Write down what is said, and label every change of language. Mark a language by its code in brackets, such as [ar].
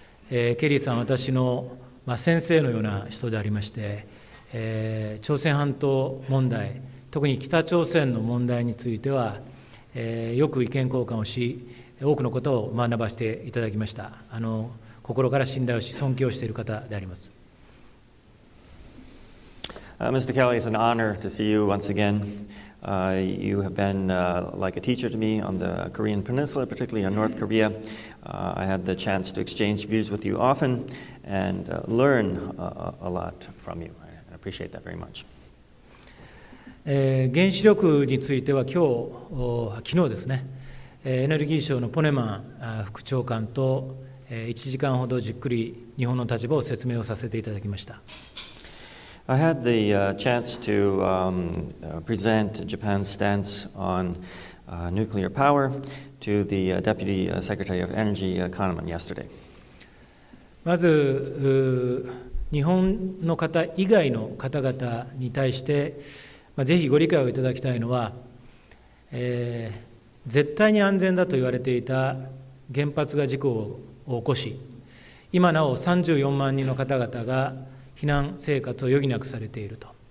[ja] ケリーさんは私の、先生のような人でありまして、朝鮮半島問題、特に北朝鮮の問題については、よく意見交換をし、多くのことを学ばせていただきました。心から信頼をし、尊敬をしている方であります。 [en] Mr. Kelly, it's an honor to see you once again. You have been like a teacher to me on the Korean Peninsula, particularly on North Korea. I had the chance to exchange views with you often and learn a lot from you. I appreciate that very much. [ja] 原子力については昨日ですね、エネルギー省のポネマン副長官と1時間ほどじっくり日本の立場を説明をさせていただきました。 [en] I had the chance to present Japan's stance on nuclear power to the Deputy Secretary of Energy, Kahneman, yesterday. [ja] まず日本の方以外の方々に対してぜひご理解をいただきたいのは、絶対に安全だと言われていた原発が事故を起こし、今なお34万人の方々が避難生活を余儀なくされていると。